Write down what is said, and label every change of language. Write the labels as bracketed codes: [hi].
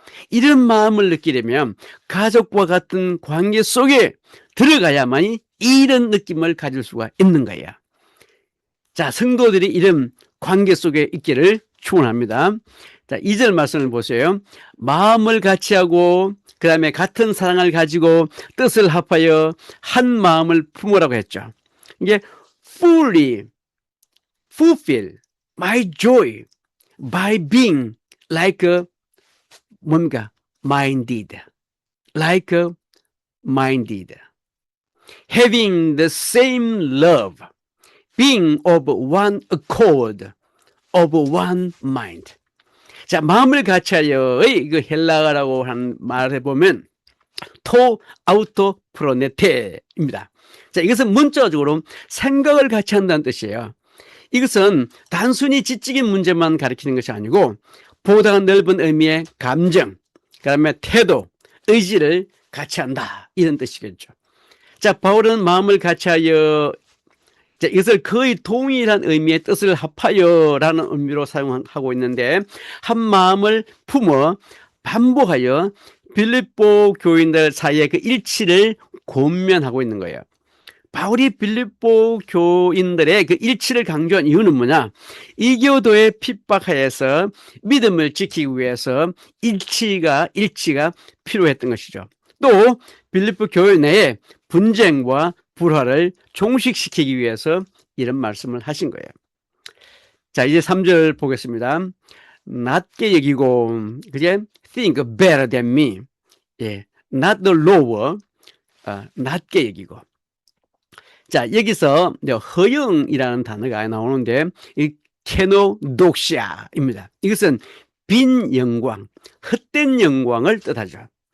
[ko] 이런 마음을 느끼려면 가족과 같은 관계 속에 들어가야만이 이런 느낌을 가질 수가 있는 거예요. 자, 성도들이 이런 관계 속에 있기를 축원합니다. 자, 2절 말씀을 보세요. 마음을 같이 하고 그 다음에 같은 사랑을 가지고 뜻을 합하여 한 마음을 품으라고 했죠. 이게 [en] fully fulfill my joy by being like [ko] 뭔가 [en] minded, like minded, having the same love, being of one accord, of one mind. [ko] 자, 마음을 같이하여의 그 헬라어라고 하는 말을 보면 토 아우토 프로네테입니다. 자, 이것은 문자적으로 생각을 같이 한다는 뜻이에요. 이것은 단순히 지적인 문제만 가리키는 것이 아니고 보다 넓은 의미의 감정, 그다음에 태도, 의지를 같이 한다, 이런 뜻이겠죠. 자, 바울은 마음을 같이하여, 이것을 거의 동일한 의미의 뜻을 합하여라는 의미로 사용하고 있는데, 한 마음을 품어 반복하여 빌립보 교인들 사이의 그 일치를 권면하고 있는 거예요. 바울이 빌립보 교인들의 그 일치를 강조한 이유는 뭐냐? 이교도의 핍박하에서 믿음을 지키기 위해서 일치가 필요했던 것이죠. 또 빌립보 교회 내에 분쟁과 불화를 종식시키기 위해서 이런 말씀을 하신 거예요. 자, 이제 3절 보겠습니다. 낮게 여기고, 그제 [en] think better than me. [ko] 예, [en] not the lower, [ko] 낮게 여기고. 자, 여기서 허영이라는 단어가 나오는데, 이 케노독시아입니다. 이것은 빈 영광, 헛된 영광을 뜻하죠.